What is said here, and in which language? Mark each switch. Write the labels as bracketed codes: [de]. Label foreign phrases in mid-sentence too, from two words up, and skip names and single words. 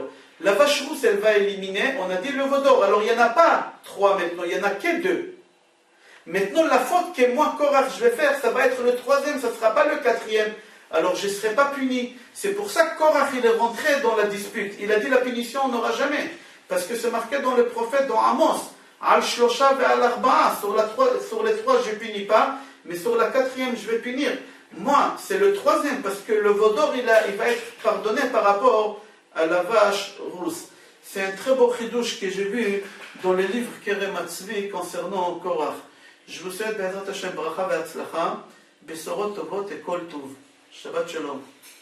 [fr] La vache rousse, elle va éliminer, on a dit le veau d'or. Alors il n'y en a pas 3 maintenant, il n'y en a que 2. Maintenant, la faute que moi, Korach, je vais faire, ça va être le 3e, ça ne sera pas le 4e. Alors je ne serai pas puni. C'est pour ça que Korach, il est rentré dans la dispute. Il a dit la punition, on n'aura jamais. Parce que c'est marqué dans le prophète, dans Amos. [he] על שלושה ועל ארבעה. [fr] Sur les 3, je ne punis pas, mais sur la 4e, je vais punir. Moi, c'est le 3e, parce que le veau d'or, il va être pardonné par rapport à la vache rousse. C'est un très beau chidouche que j'ai vu dans le livre Kerem Atzvi concernant Korach. Je vous souhaite, [he] בעזרת השם, ברכה והצלחה, בשורות טובות את כל טוב. שבת שלום.